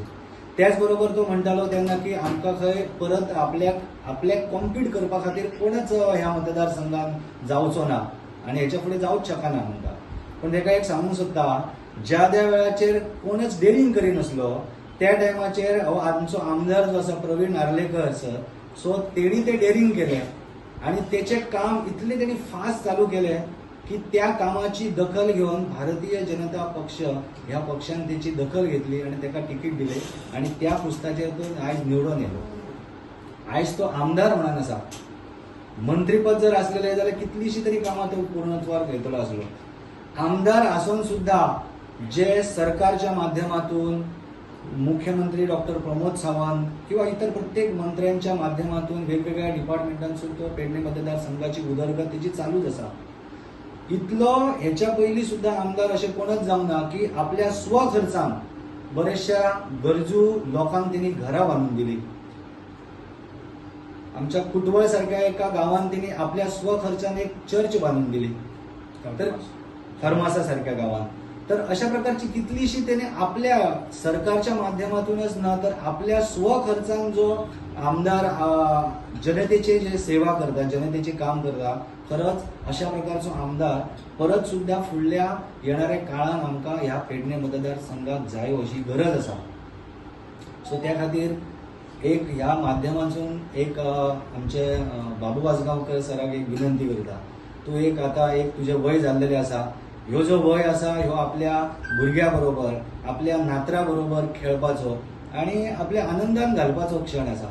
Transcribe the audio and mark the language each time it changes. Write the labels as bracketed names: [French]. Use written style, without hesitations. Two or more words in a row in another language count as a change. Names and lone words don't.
[Konkani] त्याचबरोबर तो म्हणटालो तेन्ना की आमकां खंय परत आपल्याक कॉम्पीट करपा खातीर कोणच ह्या मतदारसंघात जावचो ना आनी हेच्या फुडें जावंच शकना म्हणटा. पूण तेका एक सांगूंक सोदता, ज्या वेळाचेर कोणच डेरिंग करिनासलो त्या टायमाचेर आमचो आमदार जो आसा प्रवीण नार्लेकर सर, सो तेणी ते डेरिंग केलें [Marathi] आणि त्याचे काम इतले त्यांनी फास्ट चालू केले की त्या कामाची दखल घेऊन भारतीय जनता पक्ष ह्या पक्षान त्याची दखल घेतली आणि त्याला तिकीट दिले आणि त्या पुस्ताचेर तो आज निवडून येलो. [Konkani] आज तो आमदार म्हणून आसा. मंत्रीपद जर असलेले जाल्यार कितलीशी तरी कामां तो पूर्णत्वार घेतलो आसलो. आमदार आसून सुद्धा जे सरकारच्या माध्यमातून मुख्यमंत्री डॉक्टर प्रमोद सावंत किंवा इतर प्रत्येक मंत्र्यांच्या माध्यमातून वेगवेगळ्या डिपार्टमेंटांसून तो पेडणे मतदारसंघाची उदरगत तेजी चालूच आसा. इतलो हेच्या पयलीं सुद्धा आमदार अशें कोणच जावना की आपल्या स्वखर्चान बरेचशा गरजू लोकांक तेणी घरां बांदून दिली. आमच्या कुटवळ सारख्या एका गावात तेणी आपल्या स्वखर्चान एक चर्च बांधून दिली, तर खरमासा सारख्या गावात. तर अशा प्रकारची कितलीशी त्याने आपल्या सरकारच्या माध्यमातूनच ना तर आपल्या स्वखर्चान जो आमदार जनतेचे जे सेवा करता, जनतेचे काम करता, खरंच अशा प्रकारचो आमदार परत सुद्धा फुडल्या येणाऱ्या काळात आमकां ह्या पेडणे मतदारसंघात जाय अशी गरज आसा. सो त्या खातीर एक ह्या माध्यमातून एक आमचे बाबू वाजगांवकर सराक एक विनंती करता. तूं एक आता एक तुझे वय जाल्लेले आसा, ह्यो जो वय आसा ह्यो आपल्या भुरग्या बरोबर, आपल्या नातरा बरोबर खेळपाचो आणि आपल्या आनंदान घालपाचो क्षण आसा.